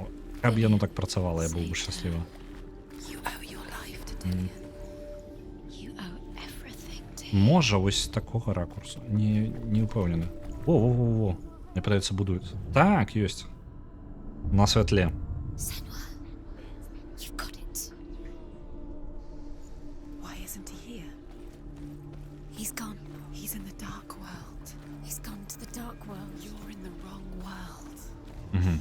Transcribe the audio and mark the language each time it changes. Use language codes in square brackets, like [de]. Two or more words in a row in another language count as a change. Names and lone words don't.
[be] Каб яно так працавала, я быў бы шчаслівы. Можа, вось з такога ракурсу. Не ўпэўнены. Во. Мне падаецца, будуецца. Так, ёсць. На святле. [en] He's gone. He's in the dark world. He's gone to the dark world. You're in the wrong world.